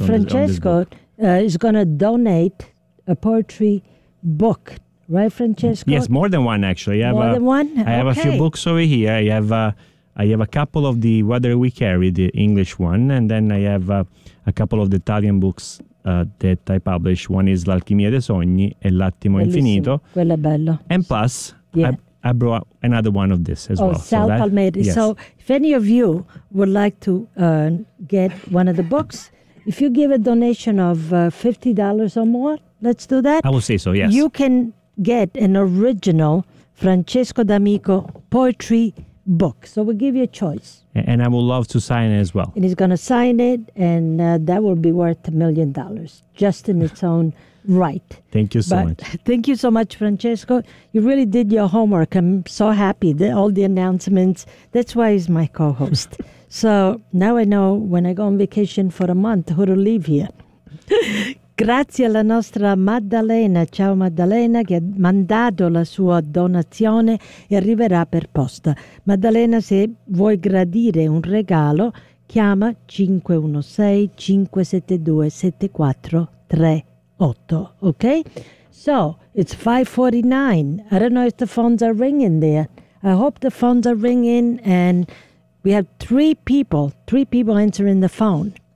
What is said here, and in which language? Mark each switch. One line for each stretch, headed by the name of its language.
English: on Francesco is going to donate a poetry book, right, Francesco? Yes, more than one, actually. I have a few books over here. I have a couple of the Weather We Carry, the English one, and then I have a couple of the Italian books that I published. One is L'Alchimia dei Sogni e L'Attimo Infinito.
Italian: Quello è bello.
English: And plus, yeah. I brought another one of this as well. Oh, Sal Palmieri. Yes. So if any of you would like to get one of the books, if you give a donation of $50 or more, let's do that. I will say so, yes. You can get an original Francesco D'Amico poetry book. So we'll give you a choice. And I would love to sign it as well. And he's going to sign it, and that will be worth $1 million just in its own right. Thank you so much, Francesco. You really did your homework. I'm so happy that all the announcements. That's why he's my co-host. So now I know when I go on vacation for a month who to leave here.
Italian: Grazie alla nostra Maddalena. Ciao Maddalena, che ha mandato la sua donazione e arriverà per posta. Maddalena, se vuoi gradire un regalo, chiama 516-572-7438, ok?
English: So, it's 5:49. I don't know if the phones are ringing there. I hope the phones are ringing and we have three people answering the phone.